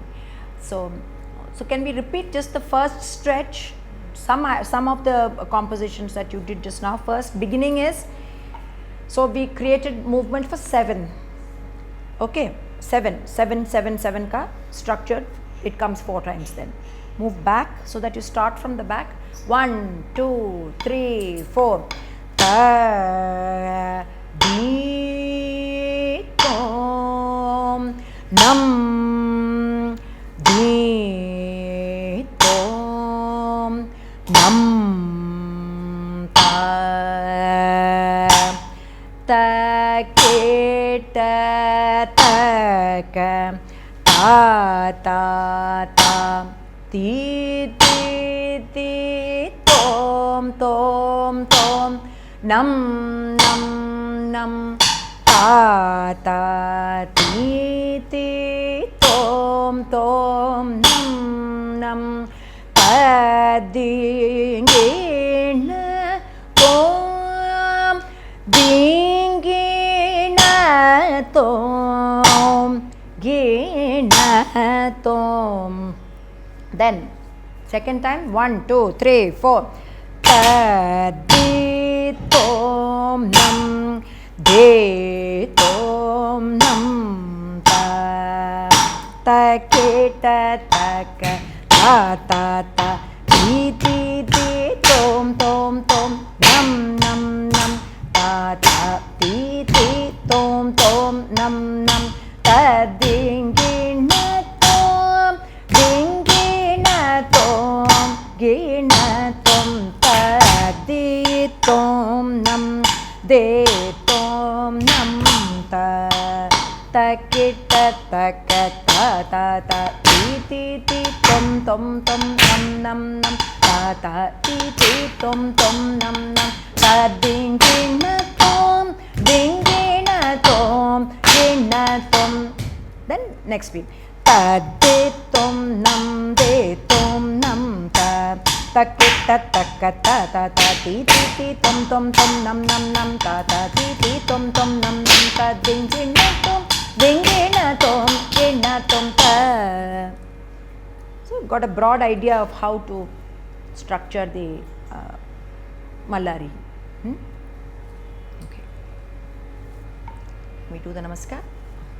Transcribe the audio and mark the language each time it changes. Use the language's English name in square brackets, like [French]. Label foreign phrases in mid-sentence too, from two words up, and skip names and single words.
[English] So can we repeat just the first stretch, some of the compositions that you did just now? First beginning is, so we created movement for 7. Okay, 7 ka structure, it comes 4 times. Then move back so that you start from the back. 1 2 3 4 ta di tom nam di tom nam ta ta ke ta ta ka ta ta ta ti ti ti tom tom tom nam nam nam ta ta ti ti tom tom nam dingina tom dingina tom gina tom. Then second time 1 2 3 4 ta di tom nam de tom nam ta ta ke ta ta ka ta ta ta ti ti ti tom tom tom nam nam nam ta ta ti ti tom tom nam nam ta dingina tom dingina tom gina tom ta di tom nam de tom nam ta ta ki ta ta ka ta ta ta ti ti ti tom tom tom nam nam nam ta ta ti ti tom tom nam nam ta dingina tom dingina tom gina tom. Then next beat ta de tom nam de tom nam ta ta ki ta ta ka ta ta ta ti ti ti tom tom tom nam nam nam ta ta ti ti tom tom nam nam ta dingina tom dingina tom gina tom ta. So got a broad idea of how to structure the Mallari. Okay. We do the namaskar.